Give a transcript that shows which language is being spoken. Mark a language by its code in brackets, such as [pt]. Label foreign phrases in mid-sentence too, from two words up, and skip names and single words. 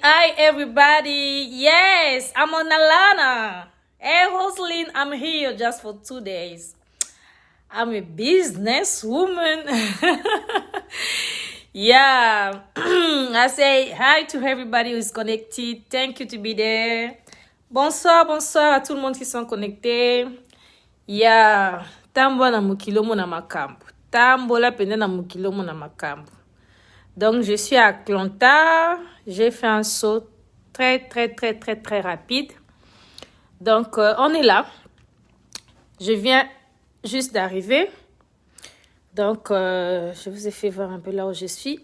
[en] Hi, everybody. Yes, I'm on Alana. Hey, Rosaline, I'm here just for 2 days. I'm a businesswoman. Yeah. I say hi to everybody who's connected. Thank you to be there. [fr] Bonsoir, bonsoir à tout le monde qui sont connectés. [en] Yeah. Tambo na mukilomo na makambu. Tambo la pende na mukilomo na makambu. [fr] Donc, je suis à Atlanta. J'ai fait un saut très rapide. Donc, on est là. Je viens juste d'arriver. Donc, je vous ai fait voir un peu là où je suis.